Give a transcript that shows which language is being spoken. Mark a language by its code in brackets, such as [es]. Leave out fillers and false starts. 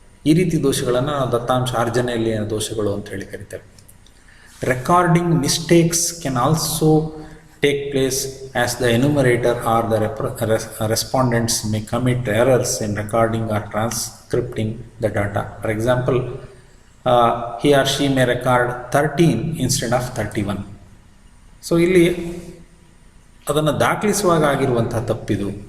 [kn] ಈ ರೀತಿ ದೋಷಗಳನ್ನು ನಾವು ದತ್ತಾಂಶ ಆರ್ಜನೆಯಲ್ಲಿನ ದೋಷಗಳು ಅಂತ ಹೇಳಿ ಕರಿತೇವೆ. [en] Recording mistakes can also take place as the enumerator or the respondents may commit errors in recording or transcripting the data. For example, he or she may record 13 instead of 31. [kn] So ಇಲ್ಲಿ ಅದನ್ನು ದಾಖಲಿಸುವಾಗ ಆಗಿರುವಂತಹ ತಪ್ಪಿದು.